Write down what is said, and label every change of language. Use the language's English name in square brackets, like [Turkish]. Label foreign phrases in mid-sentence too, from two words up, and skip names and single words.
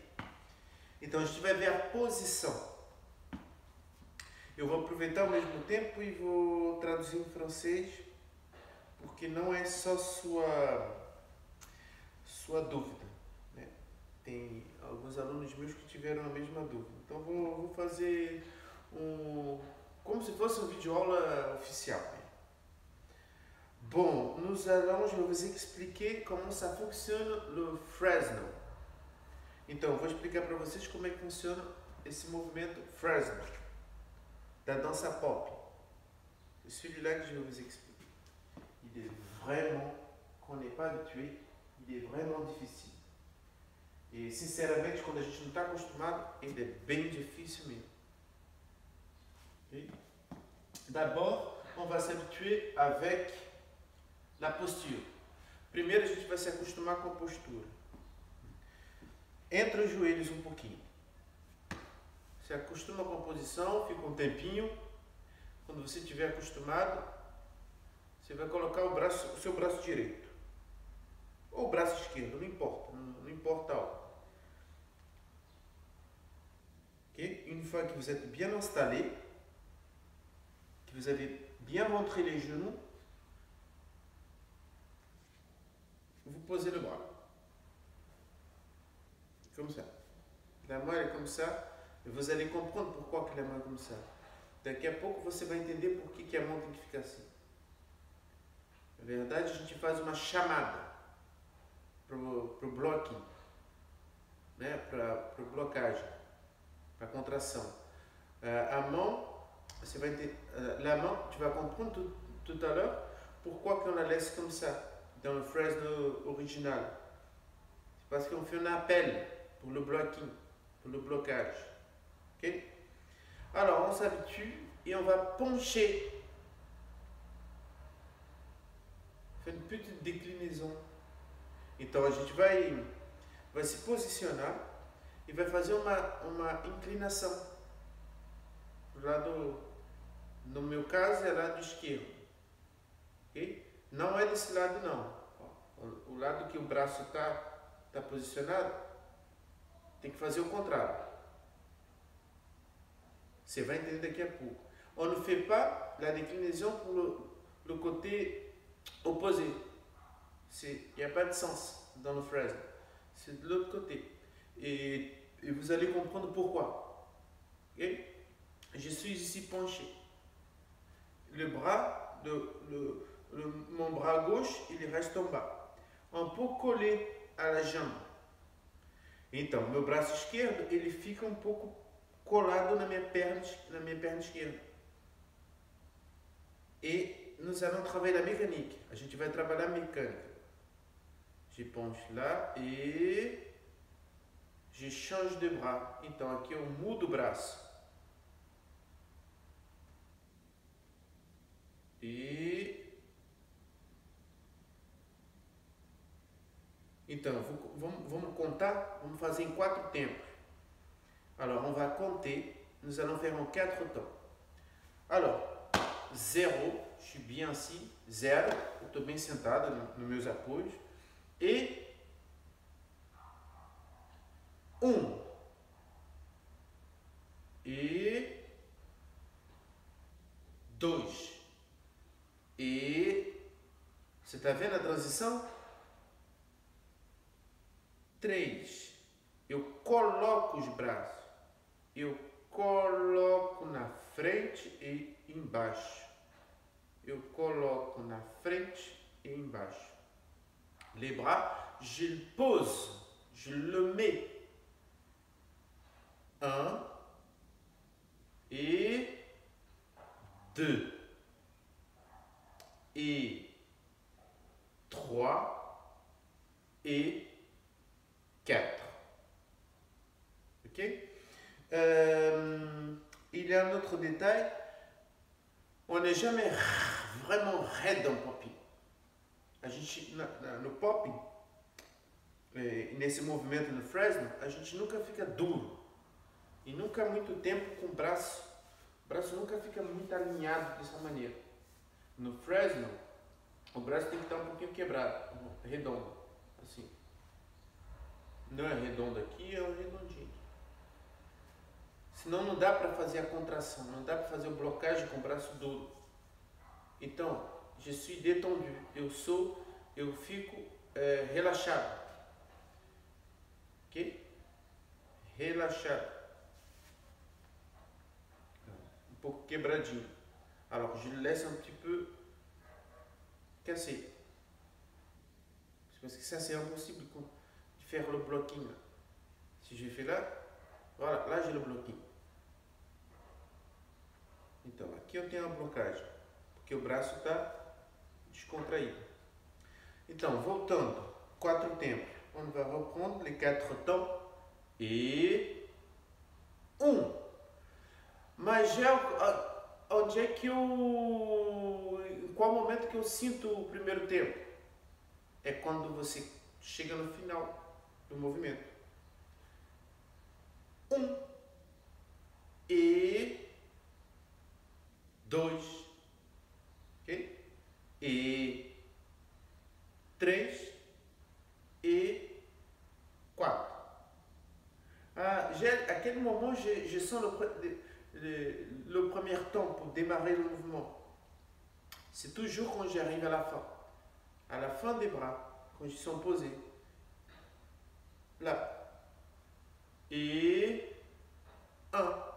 [Portuguese] Então, a gente vai ver a posição. Eu vou aproveitar ao mesmo tempo e vou traduzir em francês, porque não é só sua dúvida, né? Tem alguns alunos meus que tiveram a mesma dúvida. Então, vou fazer como se fosse uma videoaula oficial. [French] Bon, nous allons, je vais vous expliquer comment ça fonctionne le Fresnel. [Portuguese] Então, eu vou explicar para vocês como é que funciona esse movimento Fresnel, da dança pop. [French] C'est celui-là que je vais vous expliquer. Il est vraiment, qu'on n'est pas habitué, il est vraiment difficile. [Portuguese] E, sinceramente, quando a gente não está acostumado, ele é bem difícil mesmo. Okay? [French] D'abord, on va s'habituer avec la posture. [Portuguese] Primeiro, a gente vai se acostumar com a postura. Entre os joelhos um pouquinho. Se acostuma com a posição, fica um tempinho. Quando você estiver acostumado, você vai colocar o seu braço direito. Ou o braço esquerdo, não importa. Não importa a hora. Okay? [French] Une fois que vous êtes bien installé, que vous avez bien rentré les genoux, vous posez le bras. Comme ça. La main est comme ça. E vous allez comprendre pourquoi que la main é comme ça. [Portuguese] Daqui a pouco você vai entender por que a mão tem que ficar assim. Na verdade, a gente faz uma chamada pro blocking, né? Pro blocagem, para contração. A mão, você vai ter, [French] la main, tu vas comprendre tout à l'heure pourquoi qu'on la laisse comme ça dans le Fresnel original. C'est parce qu'on fait un appel pour le blocking, pour le blocage. Ok? Alors, on s'habitue et on va pencher. Faire une petite déclinaison. [Portuguese] Então, a gente vai se posicionar e vai fazer uma inclinação. Do lado, no meu caso, é lado esquerdo. Ok? Não é desse lado, não. O lado que o braço tá posicionado, tem que fazer o contrário. Você vai entender daqui a pouco. [French] On ne fait pas la déclinaison pour le côté opposé. Il n'y a pas de sens dans le Fresnel. C'est de l'autre côté. Et vous allez comprendre pourquoi. Okay? Je suis ici penché. Le bras, mon bras gauche, il reste en bas. Un peu collé à la jambe. [Portuguese] Então, meu braço esquerdo, ele fica um pouco colado na minha perna esquerda. [French] Et nous allons travailler la mécanique. [Portuguese] A gente vai trabalhar a mecânica. [French] Je penche là et je change de bras. [Portuguese] Então, aqui eu mudo o braço. E então, vamos contar, vamos fazer em 4 tempos. [French] Alors, on va compter, nous allons faire en 4 temps. Alors, 0, je suis bien assis, 0, [Portuguese] eu estou bem sentado nos meus apoios. E 1. E 2. E você está vendo a transição? 3. Eu coloco os braços. Eu coloco na frente e embaixo. Eu coloco na frente e embaixo. [French] Les bras, je le pose. Je le mets. 1 et 2 et 3 et 4. Ok? Il y a un autre détail. On n'est jamais vraiment raide en popping. [Portuguese] A gente, no popping, nesse movimento no Fresnel, a gente nunca fica duro. E nunca muito tempo com o braço. O braço nunca fica muito alinhado dessa maneira. No Fresno, o braço tem que estar um pouquinho quebrado, redondo, assim. Não é redondo aqui, é um redondinho. Senão não dá para fazer a contração, não dá para fazer o blocagem com o braço duro. Então, [French] je suis détendu, [Portuguese] eu fico relaxado. Ok? Relaxado. Um pouco quebradinho. [French] Alors, je le laisse un petit peu cassé. Parce que ça, c'est impossible de faire le blocking. Si je fais là, voilà, là j'ai le blocking. [Portuguese] Então, aqui eu tenho a blocagem, porque o braço está descontraído. Então, voltando, 4 tempos. [French] On va reprendre les 4 temps. [Portuguese] E 1. Mas onde é que eu... Em qual momento que eu sinto o primeiro tempo? É quando você chega no final do movimento. 1. E 2. Ok? E 3. E 4. [French] À quel moment je sens le premier temps pour démarrer le mouvement? C'est toujours quand j'arrive à la fin. À la fin des bras, quand ils sont posés. Là. Et 1.